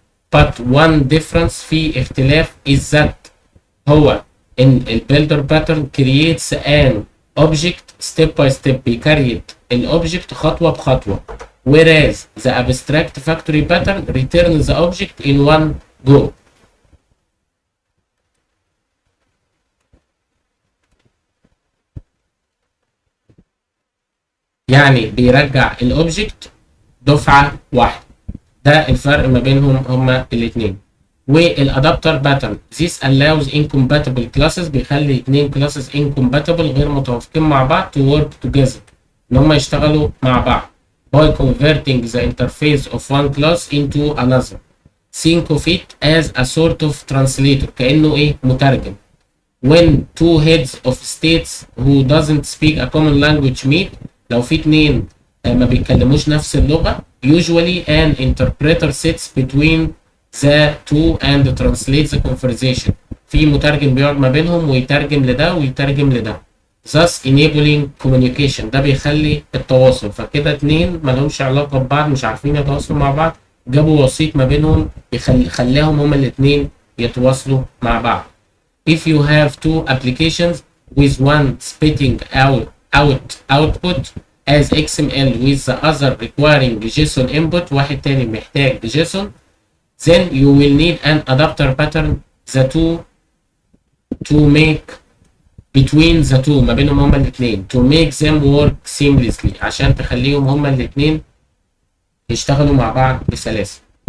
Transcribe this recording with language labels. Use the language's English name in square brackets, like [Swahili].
[English] But one difference [Arabic] في اختلاف [English] is that [Arabic] هو إن [English] الbuilder pattern creates an object step by step [Arabic] بيكريت الobject خطوة بخطوة. [English] Whereas the abstract factory pattern returns the object in one go. [Arabic] يعني بيرجع الاوبجكت دفعة واحدة. ده الفرق ما بينهم هما الاثنين. والادابتر باترن [English] this allows incompatible classes [Arabic] بيخلي اتنين [English] classes incompatible [Arabic] غير متوافقين مع بعض [English] to work together [Arabic] ان هما يشتغلوا مع بعض [English] by converting the interface of one class into another. Think of it as a sort of translator [Arabic] كأنه ايه مترجم. [English] When two heads of states who doesn't speak a common language meet [Arabic] لو في اتنين ما بيتكلموش نفس اللغة [English] usually an interpreter sits between the two and translates the conversation. [Arabic] في مترجم بيقعد ما بينهم ويترجم لده ويترجم لده. [English] thus enabling communication [Arabic] ده بيخلي التواصل. فكده اتنين مالهمش علاقة ببعض مش عارفين يتواصلوا مع بعض جابوا وسيط ما بينهم خلاهم هما الاتنين يتواصلوا مع بعض. [English] If you have two applications with one spitting output as XML with the other requiring JSON input [Arabic] واحد تاني محتاج [English] JSON then you will need an adapter pattern the two to make between the two [Arabic] ما بينهم هما الاثنين [English] to make them work seamlessly [Arabic] عشان تخليهم هما الاثنين يشتغلوا مع بعض بسلاسة.